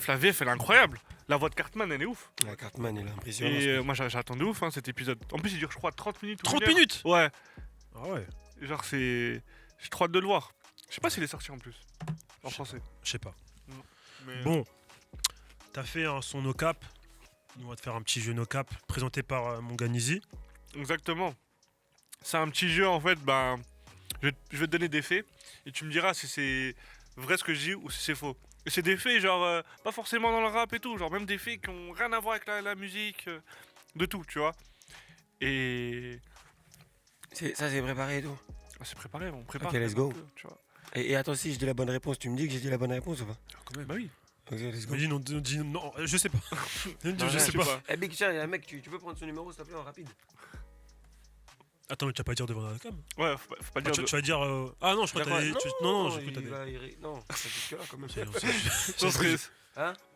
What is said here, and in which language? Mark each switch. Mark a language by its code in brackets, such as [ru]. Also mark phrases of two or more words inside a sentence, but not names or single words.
[fr] La VF, elle est incroyable. La voix de Cartman, elle est ouf. Ouais, Cartman, il est impressionnant. Et moi, j'attends de ouf cet épisode. En plus, il dure, je crois, 30 minutes. ou 30 une heure. minutes? Ouais. Ah ouais, Genre, c'est. J'ai trop hâte de le voir. Je sais pas s'il est sorti en plus. En français. je sais pas. Mais, Bon, t'as fait un son [en] no cap. [fr] Nous, on va te faire un petit jeu [en] no cap [fr] présenté par Monganizi. Exactement. C'est un petit jeu en fait, ben, je vais te donner des faits et tu me diras si c'est vrai ce que je dis ou si c'est faux. Et c'est des faits genre, pas forcément dans le rap et tout, genre même des faits qui ont rien à voir avec la musique, de tout, tu vois. Et Ça, c'est préparé et tout. ah, c'est préparé, on prépare. [en] Ok, let's go. [fr] un peu, tu vois. Et attends, si je dis la bonne réponse, tu me dis que j'ai dit la bonne réponse ou pas? Bah oui. [en] Ok, let's go. [fr] Mais dis non, je sais pas. Non, je sais pas. Eh, Big Chat, il y a un mec, tu peux prendre son numéro s'il te plaît en rapide? Attends, mais tu vas pas dire devant la cam. Ouais, faut pas Ah, dire. tu vas dire. Ah non, je crois que t'as dit. Non, je crois que t'as dit. Non, c'est jusque-là quand même. Ça serait- Hein?